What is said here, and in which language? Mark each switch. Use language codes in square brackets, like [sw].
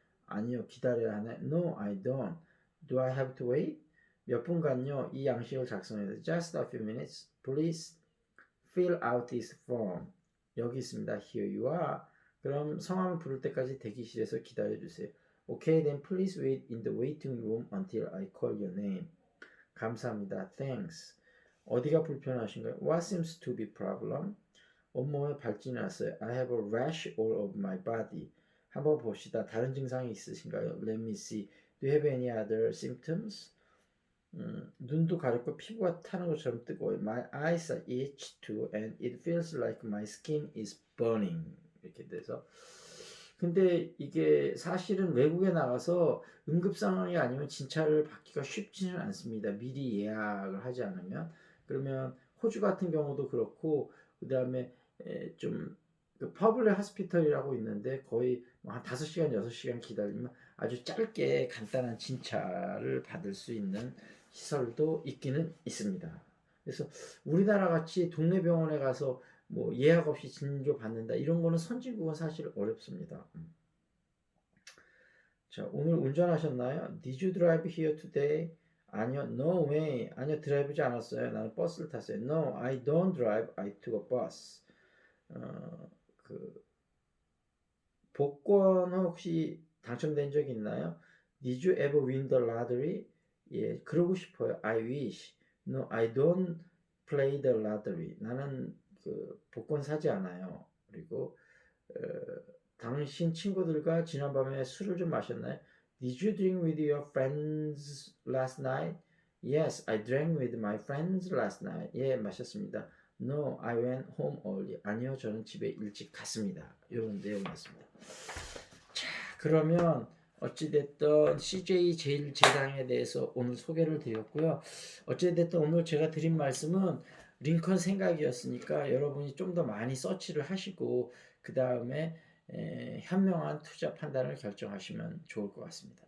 [ko] 아니요, 기다려야 하나요? [en] No, I don't. Do I have to wait? [ko] 몇 분간요, 이 양식을 작성해서 [en] just a few minutes. Please fill out this form. [ko] 여기 있습니다. [en] Here you are. [ko] 그럼 성함을 부를 때까지 대기실에서 기다려주세요. [en] Okay, then please wait in the waiting room until I call your name. [ko] 감사합니다. [en] Thanks. [ko] 어디가 불편하신가요? [en] What seems to be problem? [ko] 온몸에 발진이 났어요. [en] I have a rash all over my body. [ko] 한번 봅시다. 다른 증상이 있으신가요? [en] Let me see. Do you have any other symptoms? [ko] 눈도 가렵고 피부가 타는 것처럼 뜨거워요. [en] My eyes are itchy too and it feels like my skin is burning. [ko] 이렇게 돼서, 근데 이게 사실은 외국에 나가서 응급 상황이 아니면 진찰을 받기가 쉽지는 않습니다. 미리 예약을 하지 않으면. 그러면 호주 같은 경우도 그렇고, 그 다음에 좀 퍼블릭 하스피털이라고 있는데 거의 한 5시간 6시간 기다리면 아주 짧게 간단한 진찰을 받을 수 있는 시설도 있기는 있습니다. 그래서 우리나라 같이 동네 병원에 가서 뭐 예약 없이 진료 받는다 이런 거는 선진국은 사실 어렵습니다. 자, 오늘 운전하셨나요? [en] Did you drive here today? [ko] 아니요, [en] no way. [ko] 아니요, 드라이브지 않았어요. 나는 버스를 탔어요. [en] No, I don't drive. I took a bus. [ko] 그 복권 혹시 당첨된 적 있나요? [en] Did you ever win the lottery? [ko] 예, 그러고 싶어요. [en] I wish. No, I don't play the lottery. [ko] 나는 그 복권 사지 않아요. 그리고 당신 친구들과 지난밤에 술을 좀 마셨나요? [en] Did you drink with your friends last night? Yes, I drank with my friends last night. [ko] 예, 마셨습니다. [en] No, I went home early. [ko] 아니요, 저는 집에 일찍 갔습니다. 이런 내용이었습니다. 자, 그러면 어찌됐든 CJ 제일제당에 대해서 오늘 소개를 드렸고요. 어찌됐든 오늘 제가 드린 말씀은 링컨 생각이었으니까 여러분이 좀 더 많이 서치를 하시고 그다음에 현명한 투자 판단을 결정하시면 좋을 것 같습니다.